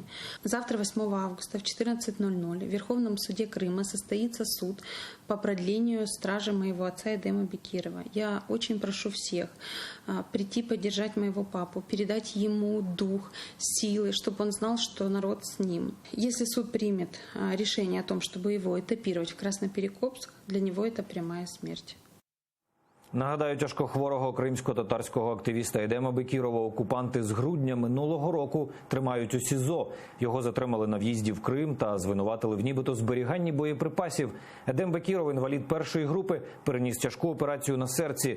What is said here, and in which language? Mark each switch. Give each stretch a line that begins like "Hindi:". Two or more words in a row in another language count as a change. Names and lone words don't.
Russian: Завтра, 8 августа в 14:00 в Верховном суде Крыма состоится суд по продлению стражи моего отца Эдема Бекирова. Я очень прошу всех прийти поддержать моего папу, передать ему дух, силы, чтобы он знал, что народ с ним. Если суд примет решение о том, чтобы его этапировать в Красноперекопск, для него это прямая смерть.
Ukrainian: Нагадаю, тяжкохворого кримсько-татарського активіста Едема Бекірова окупанти з грудня минулого року тримають у СІЗО. Його затримали на в'їзді в Крим та звинуватили в нібито зберіганні боєприпасів. Едем Бекіров, інвалід першої групи, переніс тяжку операцію на серці.